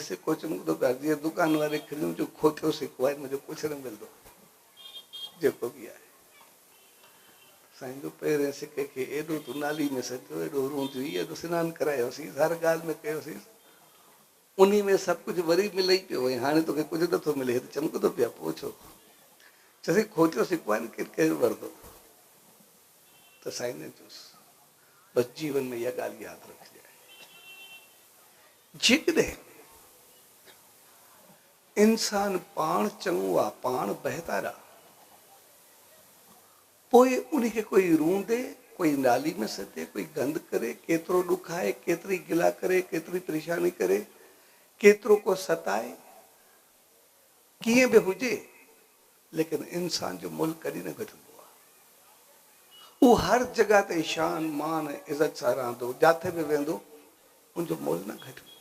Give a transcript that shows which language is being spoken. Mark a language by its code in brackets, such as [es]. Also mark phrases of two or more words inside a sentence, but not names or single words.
[sd] सिको चमकंदो पिया जीअं दुकान वारे खिलियूं जो खोटियो सिको आहे मुंहिंजो कुझु न मिलंदो जेको बि आहे साईं जो पहिरें सिके खे एॾो तूं नाली में सॼो एॾो रूंदी एॾो सनानु करायोसीं हर ॻाल्हि में कयोसीं उन में सभु कुझु वरी मिले ई पियो ऐं हाणे तोखे कुझु नथो मिले हे त चमकंदो पिया पोइ छो चयोसीं खोटियो सिको आहे न केरु वरंदो त साईं ने चयोसि बसि जीवन में इहा ॻाल्हि यादि रखिजे जेकॾहिं इंसान पाण चङो आहे पाण बहितर आहे पोइ उनखे कोई रूंदे कोई नाली में सटे कोई गंद करे केतिरो ॾुख आहे केतिरी गिला करे केतिरी परेशानी करे केतिरो को सताए कीअं बि हुजे लेकिन इंसान जो मुल्क कॾहिं न घटंदो आहे उहो हर जॻह ते शान मान इज़त सां रहंदो जिथे बि वेंदो उनजो मुल्क न घटंदो